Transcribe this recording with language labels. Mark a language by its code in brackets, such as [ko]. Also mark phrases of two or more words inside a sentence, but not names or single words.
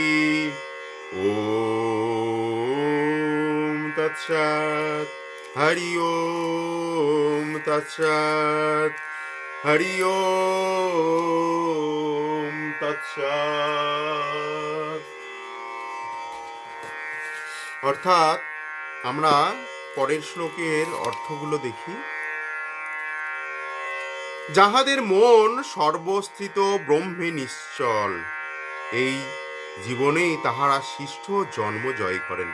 [sa] ॐ तत्सत्। हरि ओम तत्सत्। हरि ओम तत्सत्। [bn] অর্থাৎ আমরা পরের শ্লোকের অর্থগুলো দেখি। যাহাদের মন সর্বস্থিত ব্রহ্মে নিশ্চল, এই জীবনেই তাহারা শিষ্ট জন্ম জয় করেন।